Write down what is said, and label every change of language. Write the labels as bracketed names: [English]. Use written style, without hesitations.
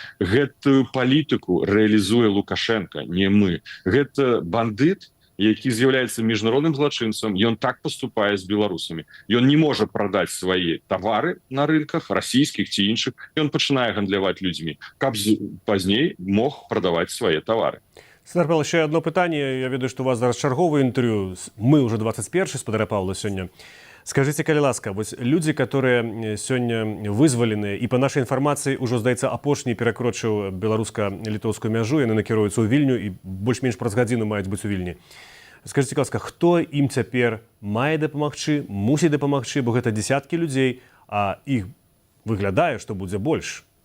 [Belarusian] Гэтую палітыку рэалізуе Лукашенко, не мы. Гэта бандыт, які з'яўляецца міжнародным злачынцам, ён так поступае з беларусамі. Ён не можа прадаць свае тавары на рынках расійскіх ці іншых, ён пачынае гандляваць людзьмі, каб пазней мог прадаваць свае тавары. [Ukrainian] Спадар Павел, ще одно питання. Я ведаю, що у вас зараз чергове інтерв'ю. Ми вже 21-й, спадара Павла, сьогодні. [Russian] Скажите, [Belarusian] калі ласка, вось людзі, [Russian] которые [Belarusian] сёння вызваленыя, і па нашай інфармацыі ўжо, здаецца, апошні перакрочыў беларуска-літоўскую мяжу, яны накіруюцца ў Вільню і больш-менш праз гадзіну маюць быць у Вільні. [Russian] Скажите, [Belarusian] ласка, хто ім цяпер мае дапамагчы, мусіць дапамагчы, бо гэта дзесяткі людзей, а іх выглядае, што будзе больш.